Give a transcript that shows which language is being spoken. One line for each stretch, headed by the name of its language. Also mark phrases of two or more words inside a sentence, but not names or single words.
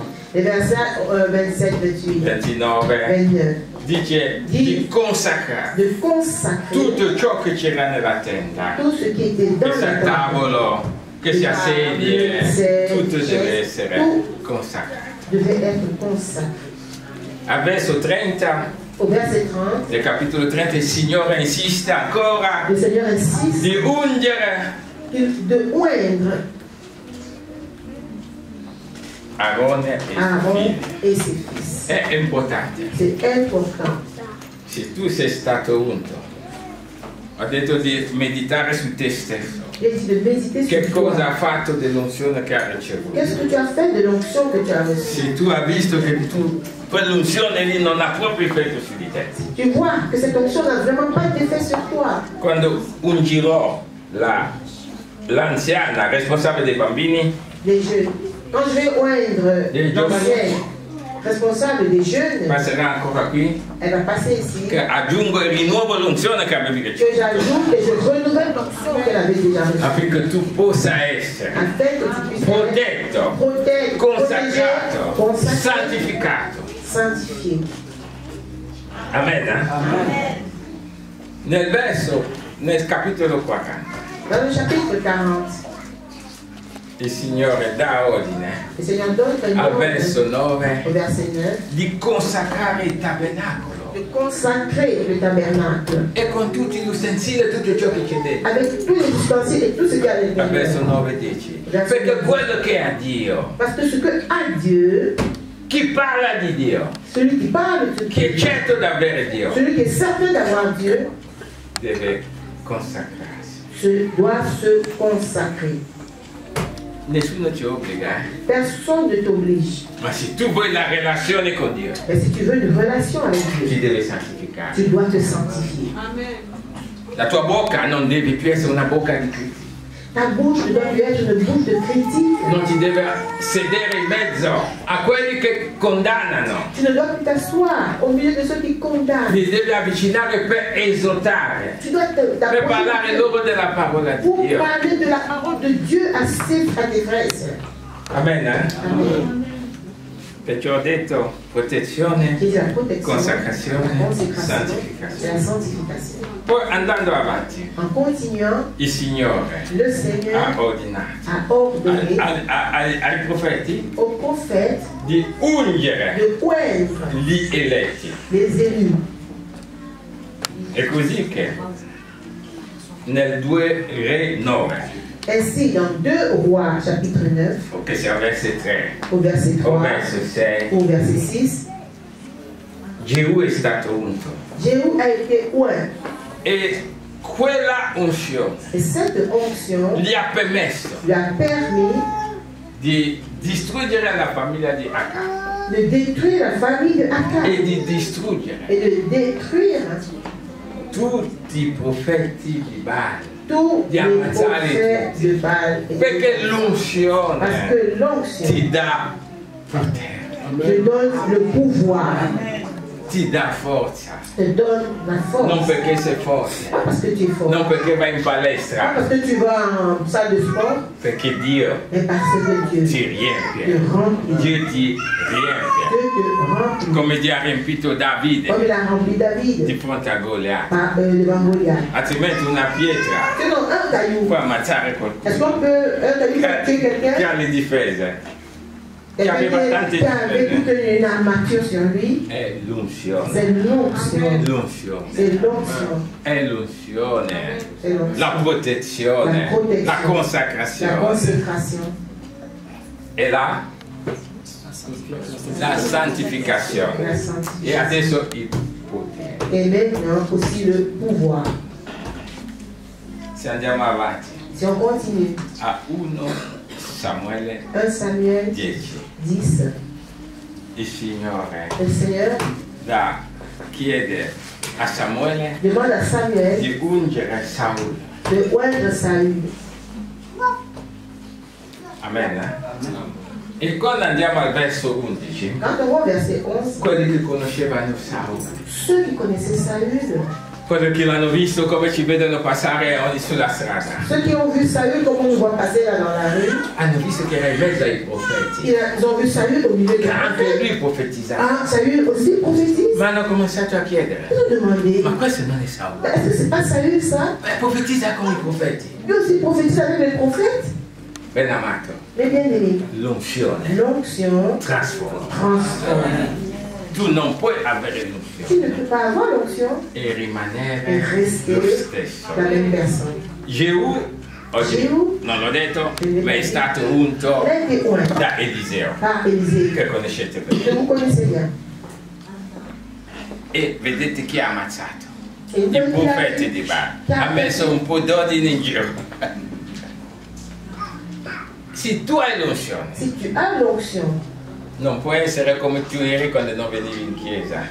French: Les versets 27, 28, 29 29,
Italian: dice di consacrare
French: de consacrer
Italian: tutto ciò che c'era nella tenda,
French: tout ce qui était dans
Italian: che sia
French: la tente.
Italian: tavolo, che sia sedie, tutto deve essere consacrato.
French: Devait être consacré.
Italian: A verso 30
French: Au verset 30,
Italian: del capitolo 30 il Signore insiste ancora
French: le Seigneur insiste
Italian: di ungere
French: de oindre
Italian: Aarone e suoi
French: Aaron
Italian: figli.
French: et ses fils.
Italian: È importante.
French: C'est important.
Italian: Se tu sei stato unto, ho detto di meditare su te stesso.
French: Il dit de méditer
Italian: Che
French: sur toi.
Italian: cosa ha fatto dell'unzione che ha ricevuto?
French: Qu'est-ce que tu as fait de l'onction que tu as reçue?
Italian: Se tu hai visto che tu quell'unzione lì non ha proprio effetto su di te.
French: Tu vois que cette onction n'a vraiment pas d'effet sur toi.
Italian: Quando ungirò l'anziana responsabile dei bambini,
French: Les jeunes. Quand je vais oindre Les l'ancienne responsable des jeunes,
Italian: passerà ancora qui,
French: elle va passer ici.
Italian: che aggiungo e rinnuovo l'unzione che avevi
French: Que
Italian: ricevuto,
French: j'ajoute et je renouvelle l'onction qu'elle avait déjà reçue.
Italian: affinché tu possa essere
French: Afin que tu puisses être
Italian: protetto,
French: protégé,
Italian: consacrato,
French: consacré,
Italian: santificato.
French: sanctifié.
Italian: Amen. Nel capitolo 40,
French: Dans le chapitre 40,
Italian: il Signore dà ordine
French: le Seigneur donne un
Italian: al
French: ordre
Italian: verso 9
French: au verset 9
Italian: di consacrare il tabernacolo.
French: de de consacrer le tabernacle.
Italian: E con tutti gli ustensili e tutto ciò che c'è dentro.
French: Avec tous les ustensiles et tout ce qu'il y a
Italian: A
French: dedans.
Italian: verso 9 dice. Perché quello che è a Dio,
French: Parce que ce que a Dieu,
Italian: chi parla di Dio,
French: celui qui parle de
Italian: chi è
French: Dieu,
Italian: certo d'avere Dio,
French: celui qui est certain d'avoir Dieu,
Italian: deve consacrarsi.
French: doit se consacrer.
Italian: Nessuno ci obbliga,
French: Personne ne t'oblige.
Italian: ma se tu vuoi la relazione con Dio,
French: Mais si tu veux une relation avec
Italian: ti
French: Dieu,
Italian: devi santificare.
French: tu dois te sanctifier.
Italian: La tua bocca non deve più essere una bocca di critica.
French: Ta bouche ne doit plus être une bouche de critique.
Italian: Non ti deve sedere in mezzo a quelli che condannano.
French: Tu ne dois plus t'asseoir au milieu de ceux qui condamnent.
Italian: Ti devi avvicinare per esortare,
French: Tu dois
Italian: per parlare
French: t'approcher
Italian: loro della parola di
French: pour
Italian: Dio.
French: parler de la parole de Dieu à tes frères et sœurs.
Italian: Amen, eh?
French: Amen.
Italian: Perciò ho detto protezione,
French: J'ai dit la protection,
Italian: consacrazione,
French: la consécration et
Italian: santificazione.
French: la sanctification.
Italian: Poi andando avanti,
French: En continuant,
Italian: il Signore
French: le Seigneur
Italian: ha ordinato
French: a ordonné
Italian: ai profeti
French: aux prophètes
Italian: di ungere
French: de oindre
Italian: gli eletti.
French: les élus.
Italian: È così che nel 2 Re 9,
French: Ainsi, dans 2 Rois, chapitre 9,
Italian: che sia verso 3
French: au verset
Italian: o
French: 3,
Italian: verso 6,
French: au verset 6,
Italian: Gesù è stato unto.
French: Jéhu a été oint.
Italian: E quella unzione
French: Et cette onction
Italian: gli ha permesso
French: lui a permis
Italian: di distruggere la famiglia di Acab
French: de détruire la famille de Akab
Italian: e di distruggere
French: et de détruire
Italian: tutti i profeti di Baal.
French: tous
Italian: Di
French: les
Italian: ammazzare
French: prophètes
Italian: tutti.
French: de Baal. Et
Italian: Perché
French: parce
Italian: l'unzione
French: que l'onction
Italian: ti dà potere,
French: te donne le pouvoir,
Italian: ti dà forza.
French: te donne la
Italian: Non
French: force.
Italian: perché sei forte,
French: Pas parce que tu es fort,
Italian: non perché vai in
French: pas
Italian: palestra,
French: parce que tu vas en salle de sport,
Italian: perché Dio
French: mais parce que Dieu
Italian: ti
French: te
Italian: riempie.
French: remplit.
Italian: Dio ti riempie.
French: Dieu te remplit.
Italian: Come Dio ha riempito Davide
French: Comme il a rempli
Italian: di
French: David
Italian: fronte a Goliath.
French: devant Goliath.
Italian: Altrimenti una pietra
French: Sinon, un caillou,
Italian: può ammazzare qualcuno.
French: est-ce qu'on peut, un caillou peut tuer
Italian: Che
French: quelqu'un?
Italian: ha le difese.
French: Quelqu'un qui avait toute une armature sur lui,
Italian: È l'unzione.
French: c'est l'onction.
Italian: L'unzione.
French: C'est l'onction.
Italian: È l'unzione.
French: C'est l'onction.
Italian: La protezione. La protezione. La
French: La
Italian: consacrazione.
French: consécration.
Italian: E la santificazione.
French: La
Italian: E
French: sanctification.
Italian: adesso il potere.
French: Et maintenant aussi le pouvoir.
Italian: Se andiamo avanti
French: Si on continue,
Italian: a 1 Samuele
French: 1 Samuel
Italian: 10,
French: 10,
Italian: il Signore
French: le Seigneur
Italian: chiede a Samuele
French: demande à Samuel
Italian: di ungere Saul.
French: de oindre Saül.
Italian: Amen. E quando andiamo al verso 11,
French: Quand on voit verset 11,
Italian: quelli che conoscevano Saul,
French: ceux qui connaissaient Saül,
Italian: quelli che l'hanno visto come ci vedono passare oggi sulla strada,
French: ceux qui ont vu Saül comme on le voit passer là dans la rue,
Italian: hanno visto che era in mezzo ai profeti,
French: ils ont vu Saül au milieu des
Italian: che anche
French: prophètes.
Italian: lui profetizzava.
French: Ah, Saül aussi prophétise.
Italian: Ma hanno cominciato a chiedere,
French: Ils ont demandé,
Italian: ma questo non è Saul?
French: est-ce que c'est pas Saül ça?
Italian: Profetizza come i profeti.
French: Lui aussi prophétise avec les prophètes.
Italian: Ben amato,
French: Mais bien aimé,
Italian: l'unzione
French: l'onction
Italian: trasforma.
French: transforme.
Italian: Tu non puoi avere
French: Tu
Italian: l'unzione
French: ne peux pas avoir l'onction
Italian: e
French: et
Italian: rimanere
French: rester
Italian: lo stesso.
French: la même personne.
Italian: Gesù, oggi
French: Gesù,
Italian: non l'ho detto, ma è stato unto
French: il a été oint
Italian: da Eliseo,
French: par Élisée,
Italian: che conoscete
French: que
Italian: bene.
French: vous connaissez bien.
Italian: E vedete chi ha ammazzato?
French: Et
Italian: I
French: vous
Italian: profeti di Baal. Ha messo un po' d'ordine in giro. Se tu hai l'unzione,
French: si tu as l'onction,
Italian: non puoi essere come tu eri quando non venivi in chiesa.